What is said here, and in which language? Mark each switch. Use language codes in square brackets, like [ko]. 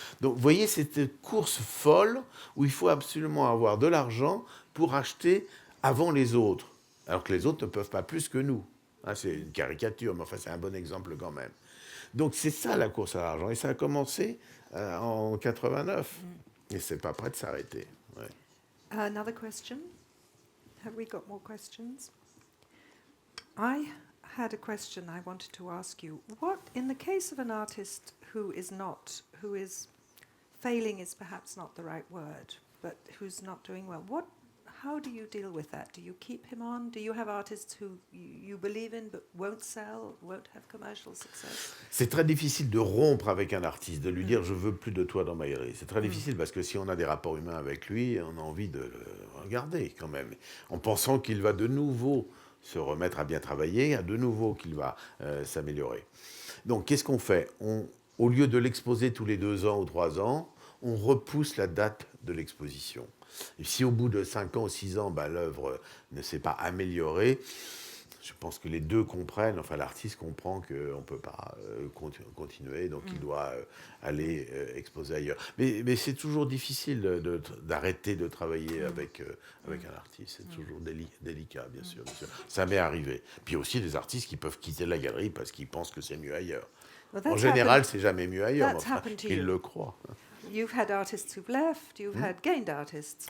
[fr] Donc, vous voyez, cette course folle où il faut absolument avoir de l'argent pour acheter avant les autres. Alors que les autres ne peuvent pas plus que nous. Hein, c'est une caricature, mais enfin, c'est un bon exemple quand même. Donc, c'est ça la course à l'argent. Et ça a commencé en 89. Et c'est pas prêt de s'arrêter. Ouais. [en] Another question. Have we got more questions? I had a question I wanted to ask you. What, in the case of an artist who is failing is perhaps not the right word, but who's not doing well, how do you deal with that? Do you keep him on? Do you have artists who you believe in but won't sell, won't have commercial success? [fr] C'est très difficile de rompre avec un artiste, de lui dire « je veux plus de toi dans ma galerie ». C'est très difficile parce que si on a des rapports humains avec lui, on a envie de le regarder quand même, en pensant qu'il va de nouveau se remettre à bien travailler, de nouveau qu'il va s'améliorer. Donc qu'est-ce qu'on fait? Au lieu de l'exposer tous les 2 ans ou 3 ans, on repousse la date de l'exposition. Et si au bout de 5 ans ou 6 ans, l'œuvre ne s'est pas améliorée, je pense que les deux comprennent, enfin l'artiste comprend qu'on ne peut pas continuer, donc il doit aller exposer ailleurs. Mais c'est toujours difficile d'arrêter de travailler avec un artiste, c'est toujours délicat, bien sûr. Ça m'est arrivé. Puis il y a aussi des artistes qui peuvent quitter la galerie parce qu'ils pensent que c'est mieux ailleurs. En général, c'est jamais mieux ailleurs, mais enfin, ils le croient. [en] You've had artists who've left, you've had gained artists.